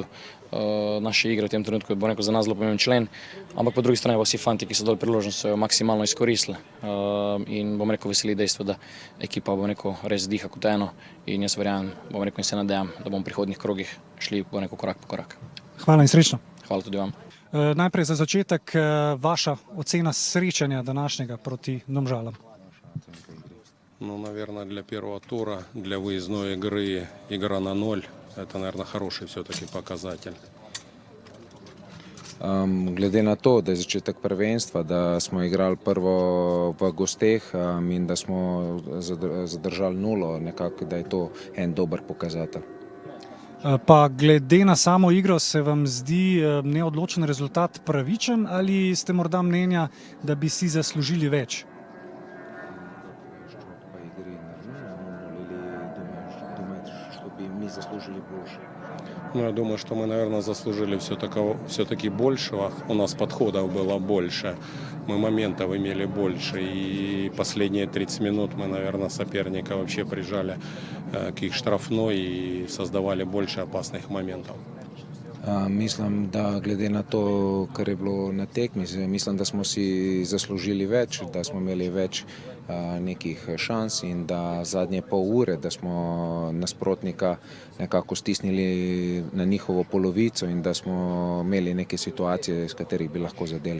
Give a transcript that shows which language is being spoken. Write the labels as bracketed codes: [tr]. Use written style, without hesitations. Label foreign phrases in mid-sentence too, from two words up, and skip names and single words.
[sl] Naše igre v tem trenutku je, bom rekel, za nas zelo pomemben člen, ampak po drugi strani pa vsi fanti, ki so dali priložnost, so jo maksimalno izkoristili in, bom rekel, veseli dejstvo, da ekipa, bom rekel, res diha kot eno in jaz verjamem, bom rekel, in se nadejam, da bomo v prihodnjih krogih šli, bom rekel, korak po korak. Hvala in srečno. Hvala tudi vam. Najprej za začetek vaša ocena sречanja današnjega proti Domžалам. [ru] Ну, наверное, для первого тура, для выездной игры, игра на 0, это, наверное, хороший все-таки показатель. [sl] Glede na to, da je začetek prvenstva, da smo igrali prvo v gosteh in da smo zadržali 0, nekako, da je to en dober pokazatelj. Pa glede na samo igro se vam zdi neodločen rezultat pravičen ali ste morda mnenja, da bi si zaslužili več? [ru] По игре нормально, или думаешь, что бы мы заслужили больше? Ну, я думаю, что мы, наверное, заслужили все-таки большего. У нас подходов было больше, мы моментов имели больше. И последние 30 минут мы, наверное, соперника вообще прижали к их штрафной и создавали больше опасных моментов. [sl] Mislim, da glede na to, kar je bilo na tekmi, mislim, da smo si zaslužili več, da smo imeli več nekih šans in da zadnje pol ure, da smo nasprotnika nekako stisnili na njihovo polovico in da smo imeli neke situacije, s katerih bi lahko zadeli.